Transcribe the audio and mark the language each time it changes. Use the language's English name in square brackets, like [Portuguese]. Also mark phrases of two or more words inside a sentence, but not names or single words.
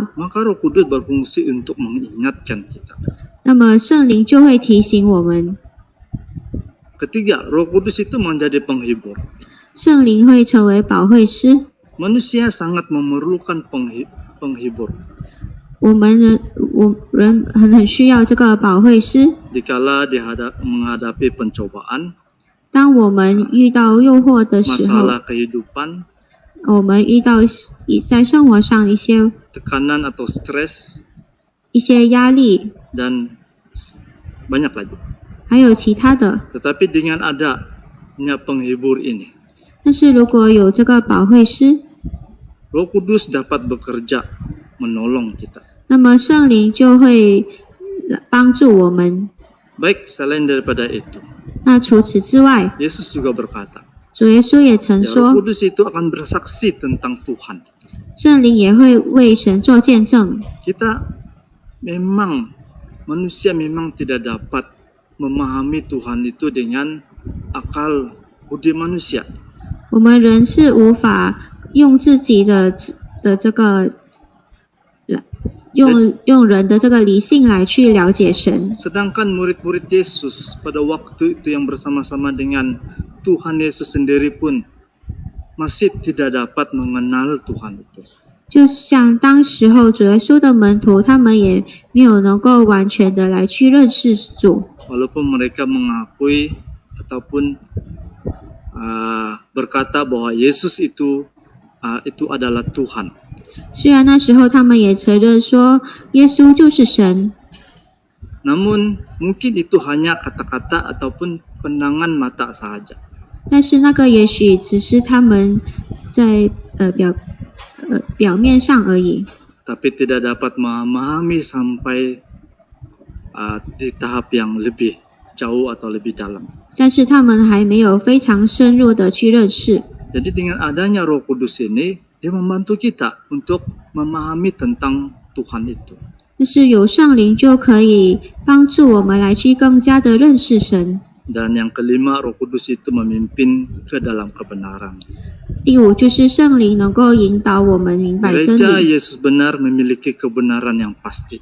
[Indonesian] Maka Roh Kudus berfungsi untuk mengingatkan kita. [Chinese] 那么圣灵就会提醒我们。 [Indonesian] Ketiga, Roh Kudus itu menjadi penghibur. [Chinese] 圣灵会成为保惠师。 [Indonesian] Manusia sangat memerlukan penghibur. [Chinese] 我们人很需要这个保惠师。 [Indonesian] Dikala menghadapi pencobaan, [Chinese] 当我们遇到诱惑的时候， [Indonesian] masalah kehidupan, [Chinese] 我们遇到在生活上一些 [Indonesian] tekanan atau stres, [Chinese] 压力， [Indonesian] dan banyak lagi. [Chinese] 还有其他的。 [Indonesian] Tetapi dengan adanya penghibur ini, [Chinese] 但是如果有这个保惠师， [Indonesian] Roh Kudus dapat bekerja menolong kita. [Chinese] 那么圣灵就会帮助我们。 [Indonesian] Baik, selain daripada itu, [Chinese] 那除此之外， [Indonesian] Yesus juga berkata, [Chinese] 主耶稣也曾 [Indonesian] ya, Roh [Chinese] 说， [Indonesian] Kudus itu akan bersaksi tentang Tuhan. [Chinese] 圣灵也会为神做见证。 [Indonesian] Manusia memang tidak dapat memahami Tuhan itu dengan akal budi manusia. [Chinese] 我们人是无法用自己的这个用人的这个理性来去了解神。 [Indonesian] Sedangkan murid-murid Yesus pada waktu itu yang bersama-sama dengan Tuhan Yesus sendiri pun masih tidak dapat mengenal Tuhan itu. [Chinese] 就像当时候主耶稣的门徒，他们也没有能够完全的来去认识主。 [Indonesian] Walaupun mereka mengakui ataupun berkata bahwa Yesus itu adalah Tuhan. [Chinese] 虽然那时候他们也承认说耶稣就是神， [Indonesian] Namun mungkin itu hanya kata-kata ataupun pandangan mata saja. [Chinese] 但是那个也许只是他们在表面上而已， [Indonesian] Tapi tidak dapat memahami sampai di tahap yang lebih jauh atau lebih dalam. [Chinese] 但是他们还没有非常深入的去认识。 [Indonesian] Jadi dengan adanya Roh Kudus ini, dia membantu kita untuk memahami tentang Tuhan itu. [Chinese] 但是有圣灵就可以帮助我们来去更加的认识神。 [Indonesian] Dan yang kelima, Roh Kudus itu memimpin ke dalam kebenaran. [Chinese] 第五就是圣灵能够引导我们明白真 [Indonesian] Gereja [Chinese] 理。 [Indonesian] Yesus benar memiliki kebenaran yang pasti.